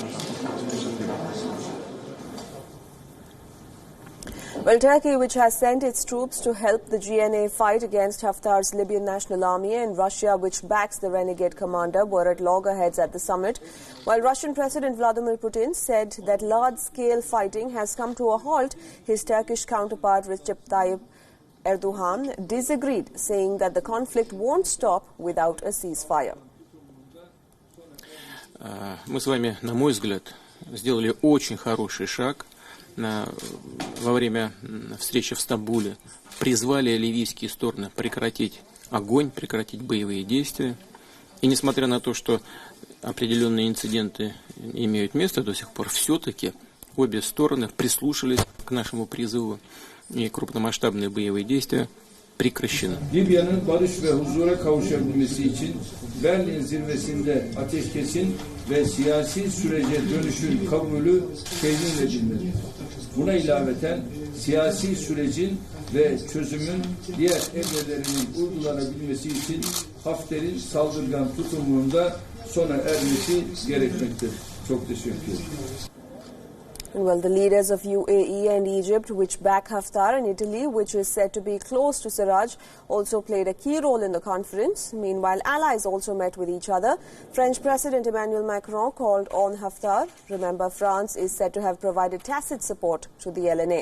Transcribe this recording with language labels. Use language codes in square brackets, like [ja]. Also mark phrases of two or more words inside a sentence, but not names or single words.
[en] Well, Turkey, which has sent its troops to help the GNA fight against Haftar's Libyan National Army, and Russia, which backs the renegade commander, were at loggerheads at the summit. While Russian President Vladimir Putin said that large-scale fighting has come to a halt, his Turkish counterpart Recep Tayyip Erdogan disagreed, saying that the conflict won't stop without a ceasefire. [ru] Мы с вами, на мой взгляд, сделали очень хороший шаг. Во время встречи в Стамбуле призвали ливийские стороны прекратить огонь, прекратить боевые действия. И несмотря на то, что определенные инциденты имеют место до сих пор, все-таки обе стороны прислушались к нашему призыву, и крупномасштабные боевые действия прекращены. [tr] Libya'nın barış ve huzura kavuşabilmesi için Berlin zirvesinde ateşkesin ve siyasi sürece dönüşün kabulü temin edilmelidir. Buna ilaveten siyasi sürecin ve çözümün diğer evrelerinin uygulanabilmesi için Hafter'in saldırgan tutumunda sona ermesi gerekmektedir. Çok teşekkür ederim. [en] Well, the leaders of UAE and Egypt, which back Haftar, and Italy, which is said to be close to Sarraj, also played a key role in the conference. Meanwhile, allies also met with each other. French President Emmanuel Macron called on Haftar. Remember, France is said to have provided tacit support to the LNA.